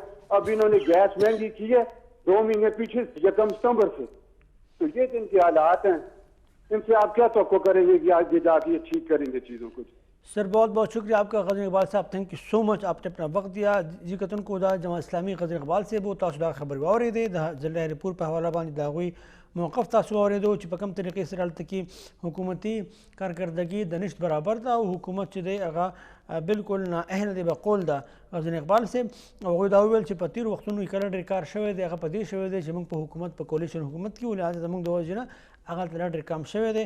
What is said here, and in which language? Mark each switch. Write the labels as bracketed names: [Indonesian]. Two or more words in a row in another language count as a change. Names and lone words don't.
[Urdu] اب انہوں نے گیس مہنگی کی ہے 2 مہینے پیچھے 1 ستمبر سے. تو یہ جن کے حالات ہیں ان سے آپ کیا توقع کریں گے کہ آگے جا کے ٹھیک کریں گے چیزوں کو؟ سر بہت بہت شکریہ آپ کا غزنی اقبال صاحب, [English] thank you so much. [Urdu] آپ نے اپنا وقت دیا. [Pashto] جی کتن کو دا جماعت اسلامی غزنی اقبال سے وہ تاسو خبر واورې دي د ضلع رپور په حواله باندې د هغوی موقف تاسو واورېدو چې په کوم طریقې سره هلته کې حکومتي کارکردګي د نشت برابر ده او حکومت چې دی هغه بالکل نااهله دی به قول ده غزنی اقبال صاحب. هغوی دا وویل چې په تېرو وختونو کې کله ډېر کار شوی دی, هغه په دې شوی دی چې موږ په حکومت په کولیشن حکومت کې وو, لهذا زموږ د وجې نه هغه هلته ډېر کم شوی دی.